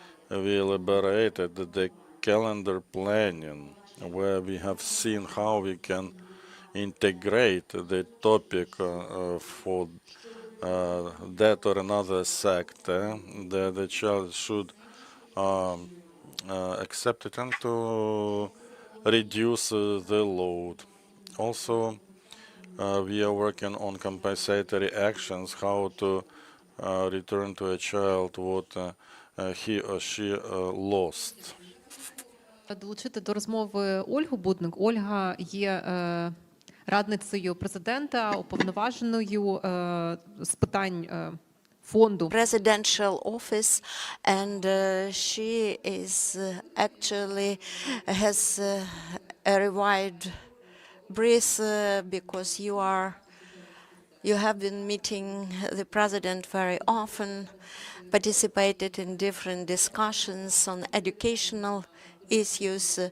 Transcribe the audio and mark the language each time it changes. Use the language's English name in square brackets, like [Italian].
[English] We elaborated the calendar planning, where we have seen how we can integrate the topic for that or another sector, that the child should accept it and to reduce the load. Also, we are working on compensatory actions, how to return to a child what he or she lost. [Ukrainian] долучити до розмови Ольгу Будник. Ольга є радницею президента, уповноваженою з питань фонду. [English] Presidential office, and she is actually has a revived breath because you have been meeting the president very often, participated in different discussions on educational issues.